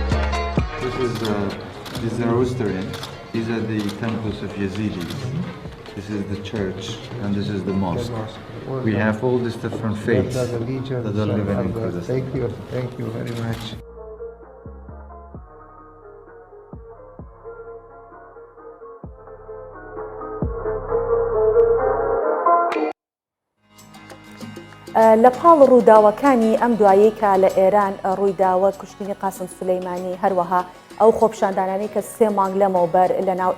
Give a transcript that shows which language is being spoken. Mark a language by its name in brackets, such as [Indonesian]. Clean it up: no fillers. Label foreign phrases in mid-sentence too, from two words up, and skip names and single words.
[English] This is Zoroastrian. These are the temples of Yazidis. This is the church, and this is the mosque. We have all these different faiths that are living in Kurdistan. Thank you very much. [Central Kurdish] لە پاڵ ڕووداوەکانی ئەم دوایی کە لە ئێران ڕوویداوە کوشتنی قاسم سلەیمانی هەروەها ئەو خۆپشاندانانی کە 3 مانگ لەمەوبەر لە ناو